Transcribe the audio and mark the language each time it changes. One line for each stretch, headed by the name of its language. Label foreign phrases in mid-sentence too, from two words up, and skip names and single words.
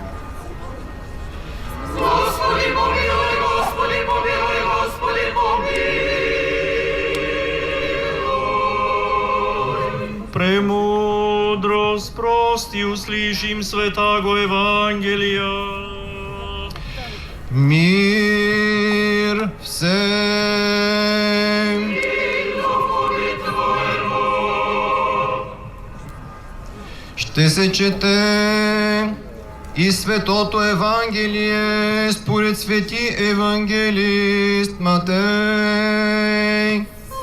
Church Slavic: Господи помилуй, Господи помилуй, Господи помилуй. Премудрость прости, услышим святаго Евангелия. Мир всем!
Bulgarian: Ще се чете и Светото Евангелие според свети евангелист Матей.